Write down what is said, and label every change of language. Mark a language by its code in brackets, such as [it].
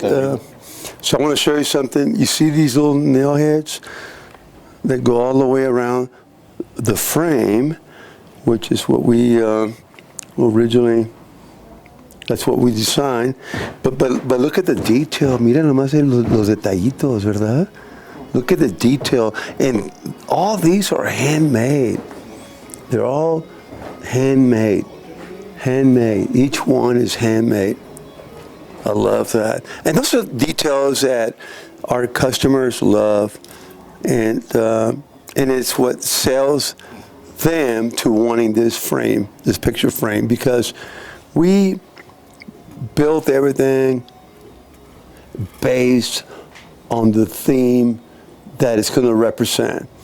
[en] So I want to show you something. You see these little nail heads that go all the way around the frame, which is what we originally. That's what we designed. But look at the detail. [es] Mira nomás los detallitos, ¿verdad? [en] Look at the detail, and all these are handmade. They're all handmade. Handmade. Each one is handmade. I love that. And those are details that our customers love, and it's what sells them to wanting this frame, this picture frame, because we built everything based on the theme that it's going to represent.